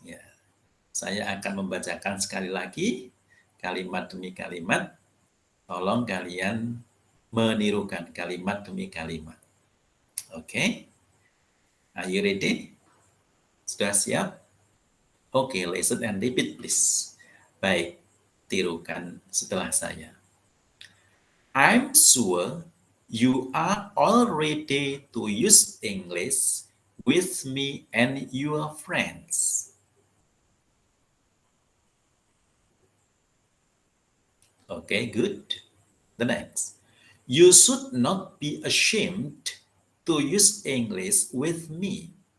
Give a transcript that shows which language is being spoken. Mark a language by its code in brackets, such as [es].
[id] Ya, saya akan membacakan sekali lagi kalimat demi kalimat. Tolong kalian menirukan kalimat demi kalimat. [en] Oke, are you ready? [id] Sudah siap? [en] Oke, listen and repeat, please. [id] Baik, tirukan setelah saya. [en] I'm sure you are all ready to use English with me and your friends. Okay, good. The next. You should not be ashamed to use English with me.